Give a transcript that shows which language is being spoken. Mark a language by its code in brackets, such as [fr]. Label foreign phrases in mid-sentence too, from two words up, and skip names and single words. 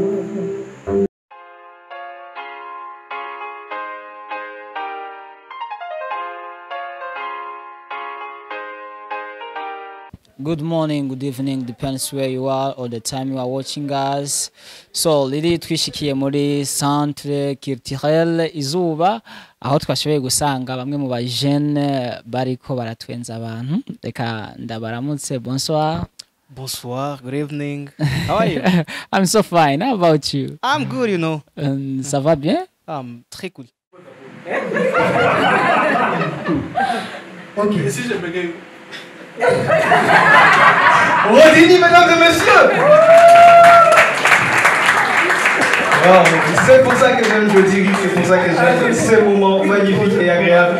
[en] Good morning, good evening, depends where you are or the time you are watching us. So, [rn] riri twishikiye muri Centre Culturel Izuba aho twashoboye gusanga bamwe mu bajene bariko baratwenza abantu. Reka ndabaramutse, [fr] bonsoir. Bonsoir, [en] good evening. How are you? I'm so fine. How about you? I'm good, you know. [fr] Ça va bien? Très cool. Ok. Et si je bégaye? Rodini, mesdames et messieurs! Oh, c'est pour ça que j'aime Jody, c'est pour ça que j'aime ces moments magnifiques et agréables.